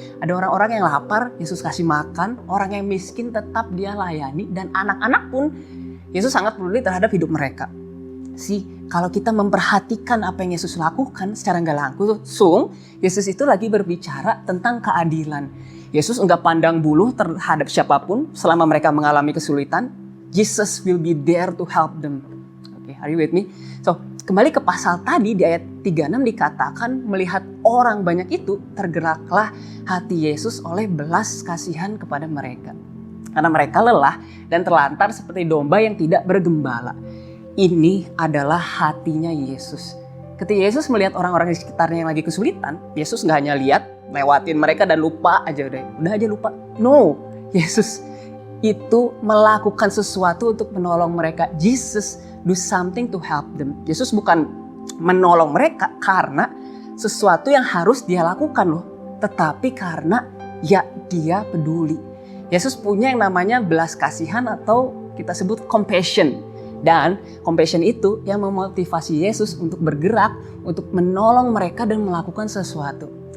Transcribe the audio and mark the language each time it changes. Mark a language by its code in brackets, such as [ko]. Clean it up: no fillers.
[id] Ada orang-orang yang lapar, Yesus kasih makan. Orang yang miskin tetap dia layani. Dan anak-anak pun Yesus sangat peduli terhadap hidup mereka. Kalau kita memperhatikan apa yang Yesus lakukan secara nggak langsung, Yesus itu lagi berbicara tentang keadilan. Yesus enggak pandang bulu terhadap siapapun selama mereka mengalami kesulitan. [en] Jesus will be there to help them. [id] Okay, [en] are you with me? [id] So, kembali ke pasal tadi di ayat 36 dikatakan melihat orang banyak itu tergeraklah hati Yesus oleh belas kasihan kepada mereka. Karena mereka lelah dan terlantar seperti domba yang tidak bergembala. Ini adalah hatinya Yesus. Ketika Yesus melihat orang-orang di sekitarnya yang lagi kesulitan, Yesus nggak hanya lihat, lewatin mereka dan lupa aja udah aja lupa. No, Yesus itu melakukan sesuatu untuk menolong mereka. [en] Jesus do something to help them. [id] Yesus bukan menolong mereka karena sesuatu yang harus dia lakukan loh, tetapi karena ya dia peduli. Yesus punya yang namanya belas kasihan atau kita sebut compassion. Dan compassion itu yang memotivasi Yesus untuk bergerak, untuk menolong mereka dan melakukan sesuatu.